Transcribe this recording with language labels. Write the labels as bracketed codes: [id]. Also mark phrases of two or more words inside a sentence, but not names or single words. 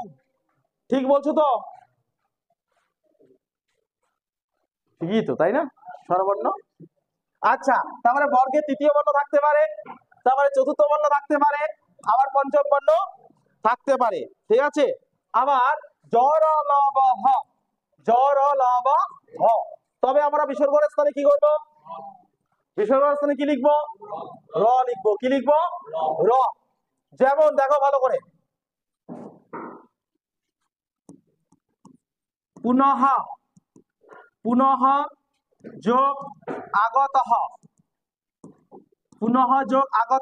[bn] ঠিক বলছো তো? ঠিকই তো, তাই না? স্বরবর্ণ। আচ্ছা, তারপরে বর্গের তৃতীয় বর্ণ থাকতে পারে, তারপরে চতুর্থ বর্ণ থাকতে পারে, আবার পঞ্চম বর্ণ থাকতে পারে। ঠিক আছে, আবার জর লব হ, জর লব হ। তবে আমরা বিসর্গের স্থানে কি করবো? বিসর্গের স্থানে কি লিখবো? র লিখবো। কি লিখবো? র। যেমন দেখো ভালো করে, পুনঃ, পুনঃ যোগ আগত, পুনঃ যোগ আগত।